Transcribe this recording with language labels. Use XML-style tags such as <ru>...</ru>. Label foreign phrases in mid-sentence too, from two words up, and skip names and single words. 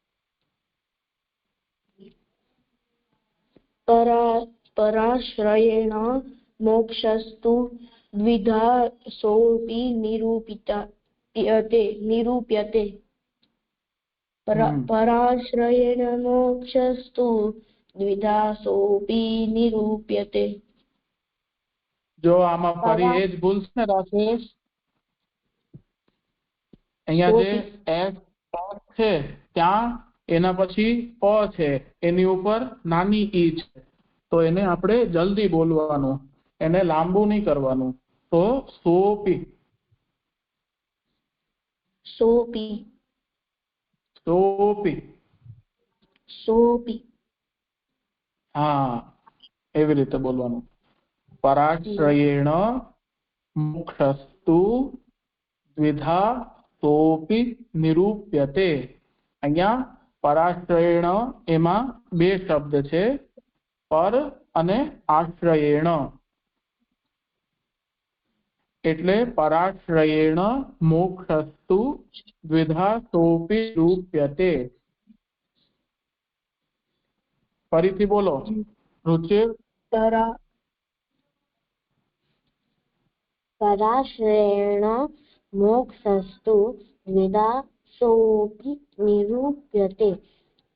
<sa>पराश्रयेण मोक्षस्तु द्विधा सोऽपि निरूप्यते। पराश्रयेण मोक्षस्तु द्विधा सोऽपि निरूप्यते।</sa> <gu>જો આમાં ફરી એ જ ભૂલ છે રાકેશ। અહીંયા જે એસ છે ત્યાં એના પછી પ છે એની ઉપર નાની ઈ છે તો એને આપણે જલ્દી બોલવાનું એને લાંબુ નહીં કરવાનું।</gu> <sa>तो सोपी सोपी सोपी सोपी</sa> <gu>હા એવી રીતે બોલવાનું।</gu> <sa>पराश्रयेण मोक्षस्तु द्विधा सोपि निरूप्यते।</sa> <gu>અહીંયા પરાશ્રયેણ એમાં બે શબ્દ છે પર અને આશ્રયેણ એટલે</gu> <sa>पराश्रयेण मोक्षस्तु द्विधा सोपि निरूप्यते।</sa> <gu>ફરીથી બોલો રુચિર।</gu> <sa>पराश्रयेण मोक्षस्तु द्विधा सोऽपि निरूप्यते।</sa>